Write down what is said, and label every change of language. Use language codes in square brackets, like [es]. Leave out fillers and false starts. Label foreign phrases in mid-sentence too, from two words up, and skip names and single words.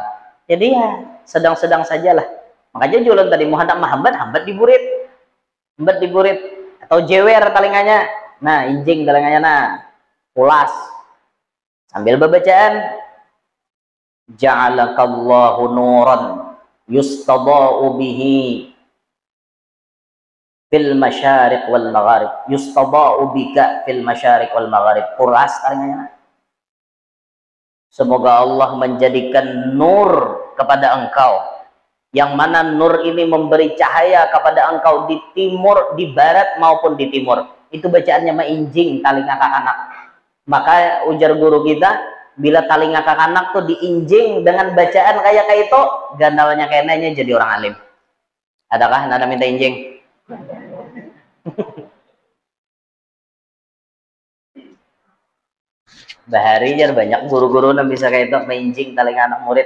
[bjn] Jadi ya sedang-sedang sajalah. Makanya jualan tadi mau hendak hambat di burit. Hambat di burit atau jewer talinganya. Nah, injing talinganya nah. Pulas. Sambil bacaan [ar] جعلك الله نورا يستضاء به في المشارق والمغارب. يستضاء بك في المشارق والمغارب. [bjn] Pulas talinganya nah. [id] Semoga Allah menjadikan nur kepada engkau, yang mana nur ini memberi cahaya kepada engkau di timur, di barat maupun di timur. [bjn] Itu bacaannya mainjing talinga anak. Maka ujar guru kita, bila talinga anak tuh diinjing dengan bacaan kayak itu, gandalnya kayaknya jadi orang alim. Adakah nada minta injing? Bahari jar banyak guru-guru yang bisa kayak itu menginjing talinga anak murid.